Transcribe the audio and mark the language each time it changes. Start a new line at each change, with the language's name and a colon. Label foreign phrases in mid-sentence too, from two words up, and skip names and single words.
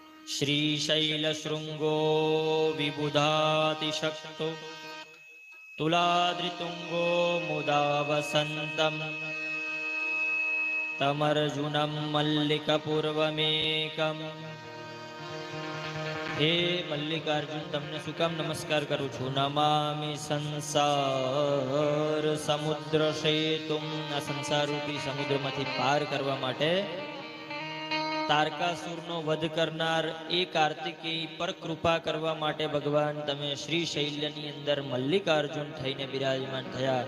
Sanskrit: श्रीशैलशृङ्गो विबुधातिशक्तो तुलाद्रितुङ्गो मुदा वसन्तं तमर्जुनं मल्लिकपूर्वमेकम्। हे मल्लिकार्जुन,
Gujarati: तमने શું કામ નમસ્કાર કરું છું?
Sanskrit: નમામિ સંસાર સમુદ્ર સેતુમ,
Gujarati: આ સંસાર રૂપી સમુદ્રમાંથી પાર કરવા માટે તારકાસુરનો વધ કરનાર એ કાર્તિકેય પર કૃપા કરવા માટે ભગવાન તમે શ્રી શૈલ્યની અંદર મલ્લિકાર્જુન થઈને બિરાજમાન થયા.